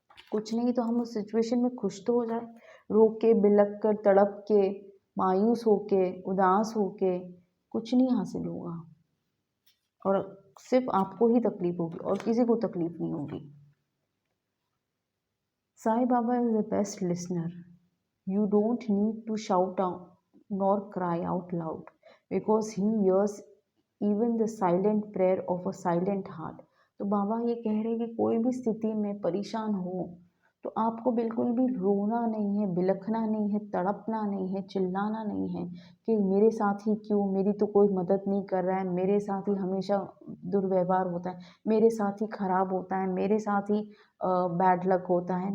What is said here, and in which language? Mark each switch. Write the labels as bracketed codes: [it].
[hi] कुछ नहीं तो हम उस सिचुएशन में खुश तो हो जाए। रो के, बिलख कर, तड़प के, मायूस होके, उदास होके कुछ नहीं हासिल होगा। और सिर्फ आपको ही तकलीफ होगी और किसी को तकलीफ नहीं होगी। [en] Sai Baba is the best listener. You don't need to shout out nor cry out loud because he hears even the silent prayer of a silent heart. [hi] तो बाबा ये कह रहे हैं कि कोई भी स्थिति में परेशान हो तो आपको बिल्कुल भी रोना नहीं है, बिलखना नहीं है, तड़पना नहीं है, चिल्लाना नहीं है कि मेरे साथ ही क्यों, मेरी तो कोई मदद नहीं कर रहा है, मेरे साथ ही हमेशा दुर्व्यवहार होता है, मेरे साथ ही खराब होता है, मेरे साथ ही बैड लक होता है।